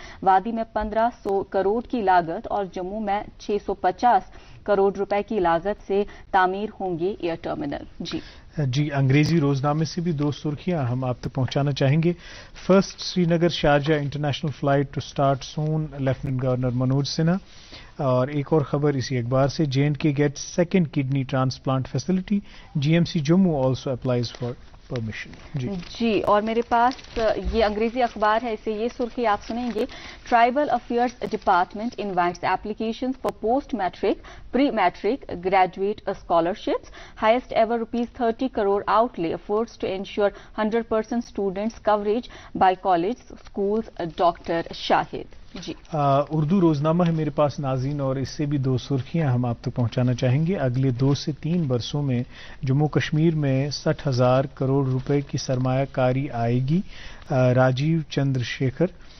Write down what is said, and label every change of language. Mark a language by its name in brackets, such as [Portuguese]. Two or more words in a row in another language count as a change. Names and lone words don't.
[Urdu] وادی میں 1500 کروڑ کی لاگت اور جموں میں 650 کروڑ روپے کی لاگت سے تعمیر ہوں گے [English] air terminal. [Urdu] جی انگریزی روزنامے سے بھی 2 سرخیاں ہم آپ تک پہنچانا چاہیں گے. [English] first Srinagar Sharjah international flight to start soon, Lieutenant Governor Manoj Sinha. [Urdu] اور ایک اور خبر اسی اخبار سے, [English] J&K gets second kidney transplant facility, GMC Jammu also applies for permission. [Urdu] جی اور میرے پاس یہ انگریزی اخبار ہے, اسے یہ سرخی آپ سنیں گے. [English] Tribal Affairs Department invites applications for post matric, pre matric, graduate scholarships. highest ever ₹30 crore outlay efforts to ensure 100% students coverage by college, schools. [Urdu] ڈاکٹر شاہد. جی اردو روزنامہ ہے میرے پاس ناظرین, اور اس سے بھی 2 سرخیاں ہم آپ تک پہنچانا چاہیں گے. اگلے 2 سے 3 برسوں میں جموں کشمیر میں 60,000 کروڑ روپے کی سرمایہ کاری آئے گی. راجیو چندر شیکھر.